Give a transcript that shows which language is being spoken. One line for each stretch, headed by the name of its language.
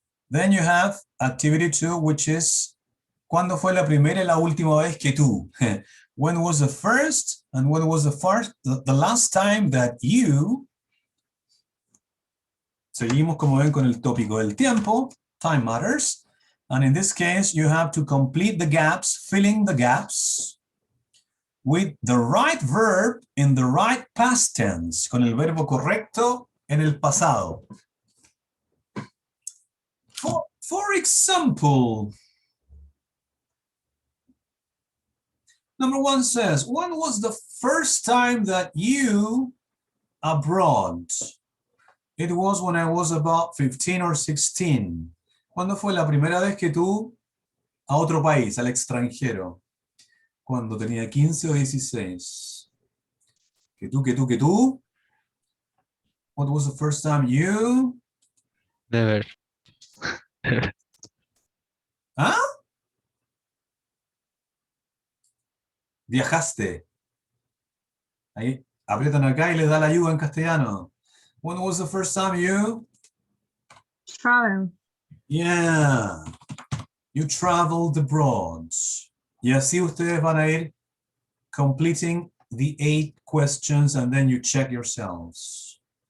English: Then you have activity 2, which is
Spanish: ¿cuándo fue la primera y la última vez que tú?
English: When was the first and when was the last time that you?
Spanish: Seguimos, como ven, con el tópico del tiempo, time matters.
English: And in this case, you have to complete the gaps, filling the gaps with the right verb in the right past tense,
Spanish: con el verbo correcto en el pasado.
English: For example, number 1 says, when was the first time that you abroad? It was when I was about 15 or 16.
Spanish: ¿Cuándo fue la primera vez que tú a otro país, al extranjero? Cuando tenía 15 o 16. ¿Que tú?
English: What was the first time you? Never. ¿Ah?
Spanish: Viajaste. Ahí aprietan acá y les da la ayuda en castellano.
English: When was the first time you? Travel. Yeah. You traveled abroad.
Spanish: Y así ustedes van a ir
English: completing the 8 questions and then you check yourselves.